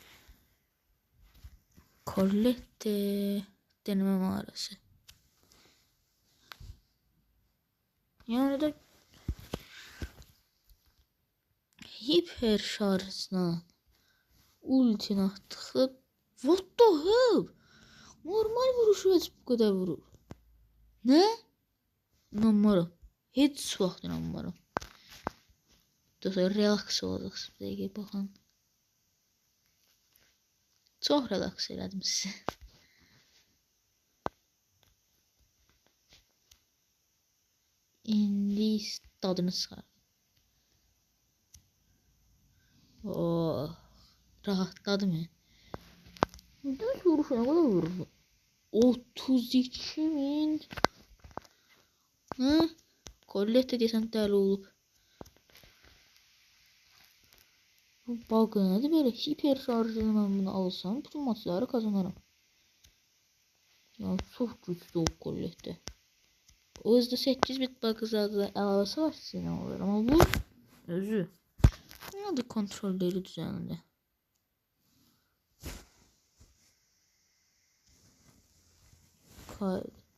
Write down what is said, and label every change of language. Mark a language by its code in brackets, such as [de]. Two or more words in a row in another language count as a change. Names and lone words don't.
[tr] Collette deneme mağarası. Yani da hiper şarjına ultini attığı [en] what the hell? [tr] Normal vuruşu bu kadar vurur. Ne? İnanmıyorum. Hiç vaxt inanmıyorum. [az] Dostlar relax olacaq sizə baxın. Çox relax elədim sizə. İndi tadını çıxar. Oh, [tr] rahatladım ya. Düz vuruşu ne kadar vurur? 32.000. Hı? [az] Collette desen dəli olub. Bu bug nədir belə? Hiper şarjını mən bunu alsam bütün maçları kazanırım. Ya çox güclü o Collette. O yüzden 8 bit bug'larda əlavəsi var sizin olur ama bu özü. [tr] Ya da kontrolleri düzenli. Kaydı.